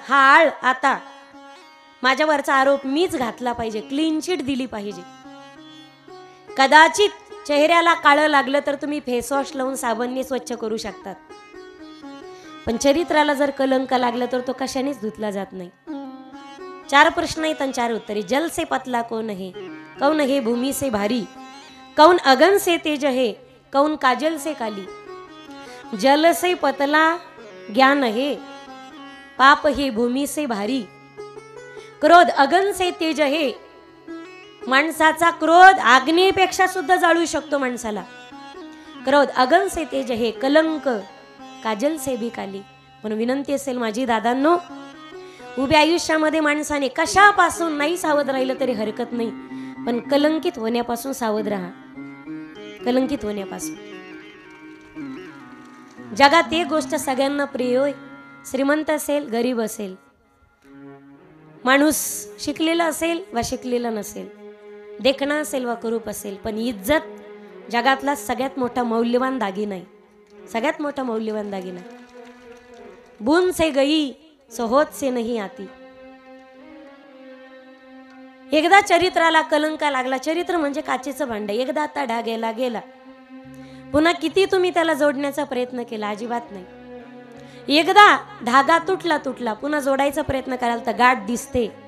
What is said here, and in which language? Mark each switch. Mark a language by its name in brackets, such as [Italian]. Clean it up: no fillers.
[Marathi] हा आळ आता माझ्यावरचा आरोप मीच घातला पाहिजे, क्लीन चिट दिली पाहिजे. कदाचित चेहऱ्याला काळं लागलं तर तुम्ही फेसवॉश लावून साबणने स्वच्छ करू शकतात, पण चरित्राला जर कलंक लागलं तर तो कशानेच धुतला जात नाही. 4 प्रश्न आहेत आणि 4 उत्तरे. [Hindi] जल से पतला कौन है भूमि से भारी, कौन अगन से तेज है, कौन काजल से काली. जल से पतला ज्ञान है, पाप है भूमि से भारी, क्रोध अगन से तेज है. [Marathi] माणसाचा क्रोध आग्नेपेक्षा सुद्धा जाळू शकतो माणसाला. [Hindi] क्रोध अगन से तेज है, कलंक काजल से भी काली. [Marathi] पण विनंती असेल माझी दादांनो, उभ्या आयुष्यामध्ये माणसाने कशापासून नाही सावध राहिलं तरी हरकत नाही, पण कलंकित होण्यापासून सावध राहा. कलंकित होण्यापासून. जगात एक गोष्ट सगळ्यांना प्रिय होय, श्रीमंत असेल गरीब असेल, माणूस शिकलेला असेल वा शिकलेला नसेल, देखणा असेल वा कुरूप असेल, पण इज्जत जगातला सगळ्यात मोठा मौल्यवान दागिना आहे. सगळ्यात मोठा मौल्यवान दागिना. [Hindi] बूंद से गई सो होत से नहीं आती. [Marathi] एकदा चरित्राला कलंक लागला. चरित्र म्हणजे काचेचं भांड. एकदा आता डागेला गेला, पुन्हा किती तुम्ही त्याला जोडण्याचा प्रयत्न केला अजिबात नाही. एकदा धागा तुटला पुन्हा जोडायचा प्रयत्न कराल तर गाठ दिसते.